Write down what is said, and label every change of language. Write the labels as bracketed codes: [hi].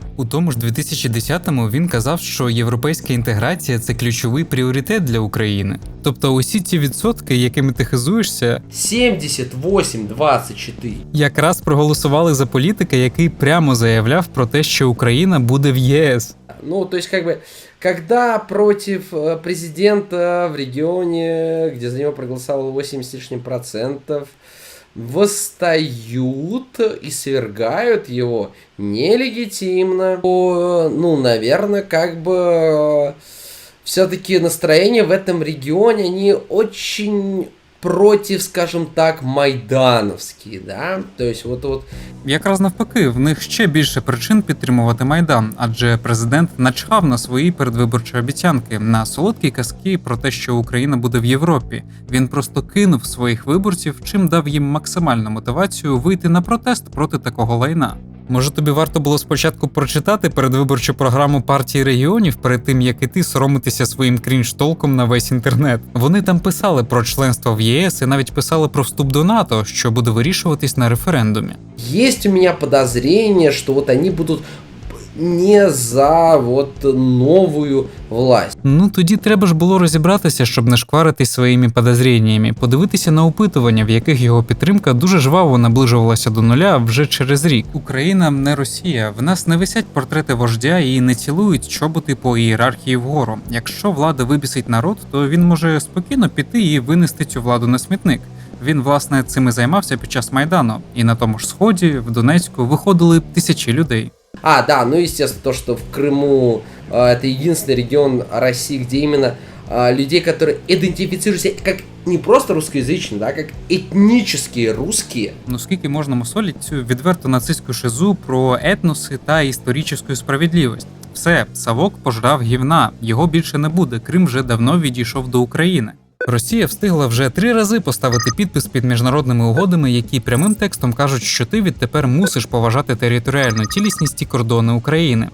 [uk] У тому ж 2010-му він казав, що європейська інтеграція – це ключовий пріоритет для України. Тобто усі ці відсотки, якими ти хизуєшся, 78-24, якраз проголосували за політика, який прямо заявляв про те, що Україна буде в ЄС. [ru] Ну, то есть, как бы, когда против президента в регионе, где за него проголосовало 80 с лишним процентов, восстают и свергают его нелегитимно, то, ну, наверное, как бы все-таки настроения в этом регионе, они очень против, скажем так, майдановські, да? [uk] Тобто, от... Якраз навпаки, в них ще більше причин підтримувати Майдан, адже президент начхав на свої передвиборчі обіцянки, на солодкі казки про те, що Україна буде в Європі. Він просто кинув своїх виборців, чим дав їм максимальну мотивацію вийти на протест проти такого лайна. Може, тобі варто було спочатку прочитати передвиборчу програму партії регіонів перед тим, як і ти соромитися своїм крінж-толком на весь інтернет. Вони там писали про членство в ЄС і навіть писали про вступ до НАТО, що буде вирішуватись на референдумі. [ru] Есть у меня подозрение, что вот они будут не за вот новую власть. [uk] Ну тоді треба ж було розібратися, щоб не шкваритись своїми подозріннями, подивитися на опитування, в яких його підтримка дуже жваво наближувалася до нуля вже через рік. Україна не Росія, в нас не висять портрети вождя і не цілують чоботи по ієрархії вгору. Якщо влада вибісить народ, то він може спокійно піти і винести цю владу на смітник. Він, власне, цим і займався під час Майдану. І на тому ж Сході, в Донецьку, виходили тисячі людей. [ru] Да, ну естественно, то, что в Крыму это единственный регион России, где именно людей, которые идентифицируют себя как не просто русскоязычные, да, как [uk] етнічні русські. Ну скільки можна мусолити цю відверто нацистську шизу про етноси та історичну справедливість? Все, Савок пожрав гівна, його більше не буде, Крим вже давно відійшов до України. Росія встигла вже 3 рази поставити підпис під міжнародними угодами, які прямим текстом кажуть, що ти відтепер мусиш поважати територіальну цілісність і кордони України.